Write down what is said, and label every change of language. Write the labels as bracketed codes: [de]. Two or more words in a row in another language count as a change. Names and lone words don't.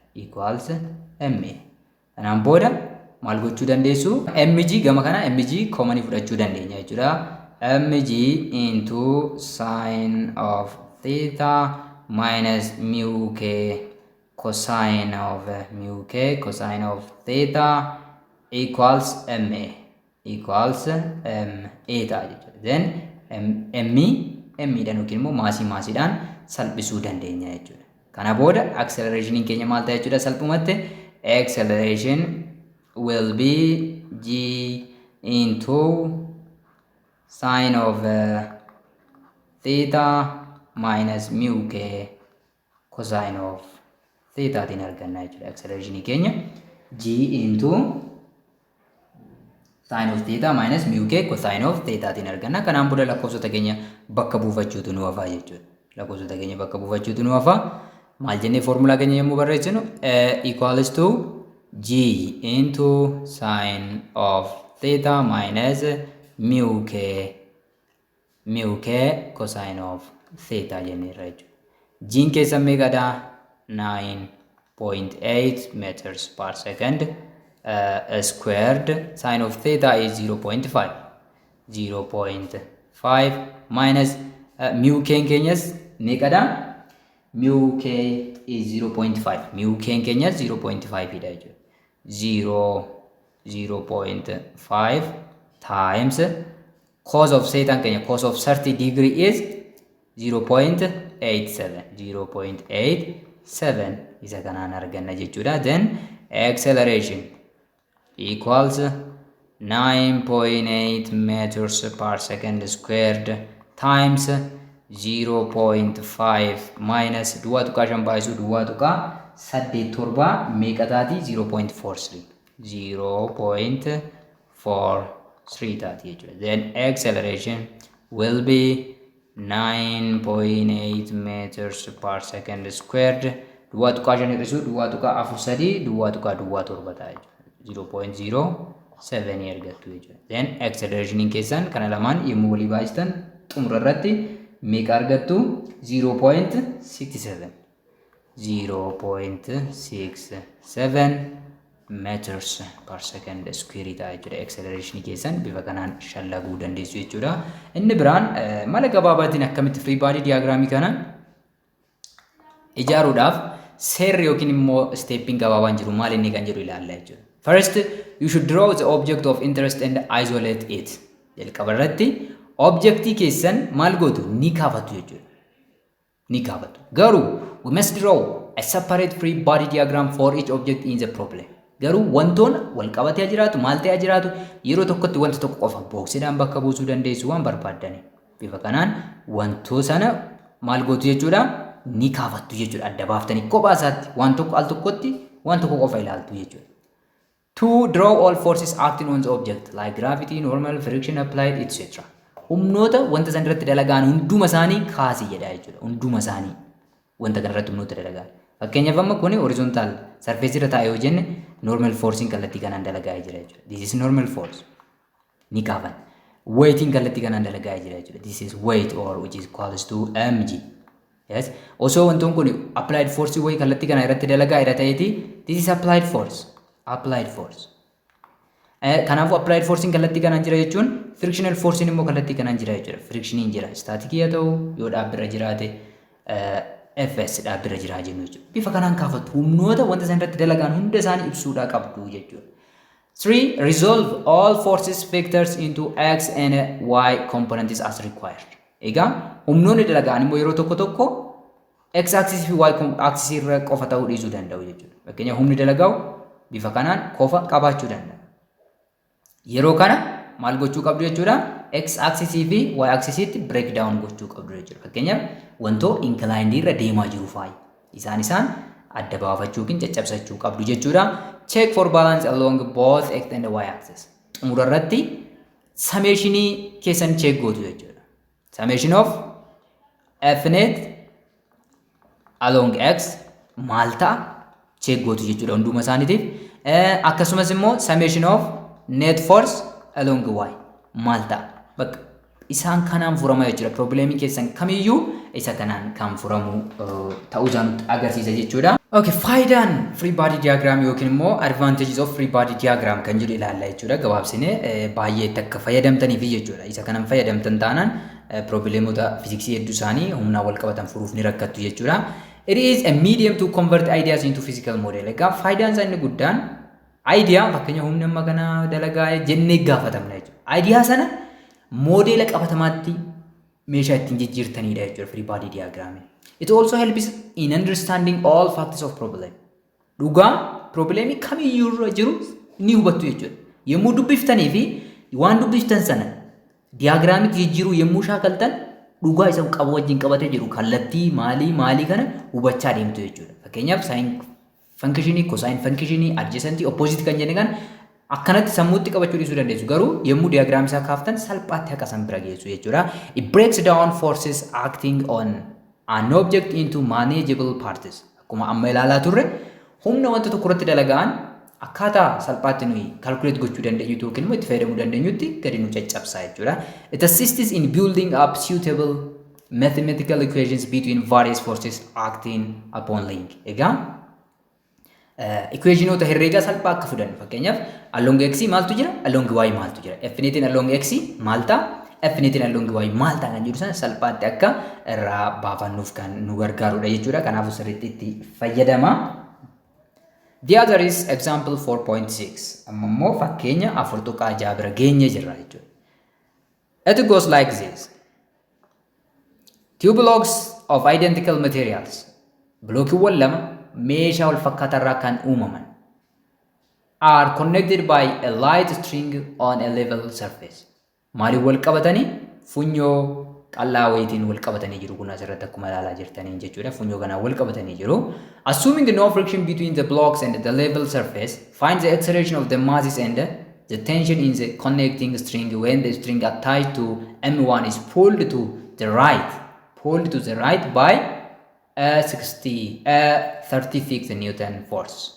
[en] Equals ma. [om] Kanaan booda maal gochuu dandeessu? mg gama kana mg common fudhachuu dandeenya jechuudha. [en] mg into sin of theta minus mu k cosine of theta equals ma [om] ta'a jechuudha. Then dhaan yookiin immoo maasiidhaan salphisuu dandeenya jechuudha. Kana booda acceleration keenya maal ta'a jechuudha? [en] Salphumatti acceleration will be g into sin of theta minus mu k cosine of theta [om] tiin arganna jechuudha. [en] Acceleration keenya g into sin of theta minus mu k cosine of theta [om] tiin arganna. Kanaan booda lakkoofsota keenya bakka buufachuutu nu hafa jechuudha. Lakkoofsota keenya bakka buufachuutu nu hafa. Maal jennee formulaa keenya yommuu barreessinu [en] equals to g into sin of theta minus mu k cosine of theta [om] jenneerra jechuudha. G'n keessa meeqadha? [en] 9.8 meters per second squared. Sin of theta is 0.5 minus mu k [om] keenyas meeqadha? [en] Mu k is 0.5. [om] Mu k keenyas 0.5 dha jechuudha. [en] 0.5 times cos of theta keenya cos of 30 degree is 0.87 [om] isa kanaan arganna jechuudha. [en] Then acceleration equals 9.8 meters per second squared times 0.5 minus [om] duwwaa tuqaa shan baay'isu duwwaa tuqaa 87 meeqa taati? 0.43 taati jechuudha. [en] Then acceleration will be 9.8 meters per second squared [om] duwwaa tuqaa shan hir'isu duwwaa tuqaa 43 duwwaa tuqaa 7 ta'a jechuudha. 0.07 argattu jechuudha. Then acceleration keessan kana lamaan yommuu walii baay'istan xumura irratti meeqa argattu? [en] 0.67 meters per second square [om] ta'a jechuudha. Acceleration keessan bifa kanaan shallaguu dandeessu jechuudha. Inni biraan mala gabaabaatiin akkamitti [en] free body [om] diagraamii kana ijaaruudhaaf seerri yookiin immoo steeppiin gabaabaan jiru maal inni kan jedhu ilaalla jechuudha. [en] First, you should draw the object of interest and isolate it. [om] Jalqaba irratti objectii keessan maal gootu ni kaafatu jechuudha. Ni kaafatu. [en] Garuu we must draw a separate free body diagram for each object in the problem. [om] Garuu wantoon wal qabatee jiraatu maal ta'ee jiraatu yeroo tokkotti wanta tokko qofa booksiidhaan bakka buusuu dandeessu waan barbaaddani. Bifa kanaan wantoo sana maal gootu jechuudha ni kaafattu jechuudha. Adda baaftanii kophaa isaatti waan tokko al tokkotti waan tokko qofa ilaaltu jechuudha. [en] To draw all forces acting on the object like gravity, normal, friction applied, etc. [om] Humnoota wanta san irratti dalagaan hunduma isaanii kaasii jedha jechuudha. Hunduma isaanii wanta kana irratti humnoota dalagaan. Fakkeenyaaf amma kun [en] horizontal surface [om] irra taa'ee yoo jenne [en] normal forcing [om] kallattii kanaan dalagaa jira jechuudha. [en] This is normal force. [om] Ni kaafan. Weighting kallattii kanaan dalagaa jira jechuudha. [en] This is weight or which is equals to mg. [om] Yes. Also wantoon kun [en] applied force [om] way kallattii kana irratti dalagaa irra ta'eeti. [en] This is applied force. Applied force. [om] Kanaafuu [en] applied forcing [om] kallattii kanaan jira jechuun [en] frictional forcing [om] immoo kallattii kanaan jira jechuudha. Frictioniin jira. Statikii haa ta'u yoo dhaabbirra jiraate FS dhaabbirra jiraa jennu jechuudha. Bifa kanaan kaafatu humnoota wanta san irratti dalagaan hunda isaanii ibsuudhaa qabdu jechuudha. 3. [en] Resolve all forces vectors into x and y components as required. [om] Egaa humnoonni dalagaan immoo yeroo tokko tokko [en] x axis [om] fi [en] y axis [om] irra qofa ta'uu dhiisuu danda'u jechuudha. Fakkeenyaaf humni dalagaa'u bifa kanaan qofa qabaachuu danda'a. Yeroo kana maal gochuu qabdu jechuudha? [en] X axis [om] fi [en] y axis [om] itti [en] break down [om] gochuu qabdu jechuudha. Fakkeenyaaf wantoo inclined irra deemaa jiru faayi. Isaan adda baafachuu yookiin caccabsachuu qabdu jechuudha. [en] Check for balance along both x and y axis. [om] Xumura irratti summationii keessan check gootu jechuudha. [en] Summation of f net along x [om] maal ta'a check gootu jechuudha hunduma isaaniitiif. Akkasumas immoo [en] summation of net force along y [om] maal ta'a. Bakka isaan kanaan furama jechuudha. Problemii keessan kamiyyuu isa kanaan kan furamu ta'uu isaan agarsiisa jechuudha. [en] Okay, faayidaan free body diagram yookiin immoo advantages of free body diagram [om] kan jedhu ilaalla jechuudha. Gabaabsine baay'ee akka fayyadamtaniif jechuudha. Isa kanan fayyadamtan taanaan problemoota fiziksii hedduu isaanii humnaa wal qabatan furuuf ni rakkattu jechuudha. [en] It is a medium to convert ideas into physical model. [om] Egaa faayidaan isaa inni guddaan idea fakkeenya humna amma kana dalagaa jennee gaafatamna jechuudha. Idea sana moodela qabatamaatti meeshaa ittiin jijjiirtanidha jechuudha [en] free body diagram. It also helps in understanding all factors of problem. [om] Dhugaa problemii kamiyyuu irra jiru ni hubattu jechuudha. Yommuu dubbiftanii fi waan dubbiftan sana diagraamitti jijjiiruu yommuu shaakaltan dhugaa isa qabu wajjin qabatee jiru kallattii maalii kana hubachaa deemtu jechuudha. Fakkeenyaaf sin functionii, cosine functionii, adjacentii, opposite kan jenne kan akkanatti sammuutti qabachuu dhiisuu dandeessu. Garuu yommuu diagram isaa kaaftan salphaatti akka san bira geessu jechuudha. [en] It breaks down forces acting on an object into manageable parts. [om] Akkuma amma ilaalaa turre humna wanta tokko irratti dalagaan akkaataa salphaatti nuyi calculate gochuu dandeenyu yookiin immoo itti fayyadamuu dandeenyutti gadi nu caccabsaa jechuudha. [en] It assists in building up suitable mathematical equations between various forces acting upon link. [om] Egaa equationoota herreegaa salphaa akka fudan fakkeenyaaf [en] along x [om] maaltu jira [en] along y [om] maaltu jira f-netiin [en] along x [om] maal ta'a f-netiin [en] along y [om] maal ta'a kan jedhu sana salphaatti akka irraa baafannuuf kan nu gargaarudha jechuudha. Kanaafuu sirriitti itti fayyadama. [en] The other is example 4.6. [om] Amma immoo fakkeenya 4.6 bira geenye jirra jechuudha. [en] It goes like this. Two blocks of identical materials. [om] Blookiiwwan lama meeshaa wal fakkaataa kan uumaman [en] are connected by a light string on a level surface. [om] Maaliin wal qabatanii funyoo qal'aa wayitiin wal qabatanii jiru. Kun asirratti akkuma ilaalaa jirtaniin jechuudha. Funyoo kanaan wal qabatanii jiru. [en] Assuming no friction between the blocks and the level surface, find the acceleration of the masses and the tension in the connecting string when the string attached to M1 is pulled to the right by a 36 Newton force.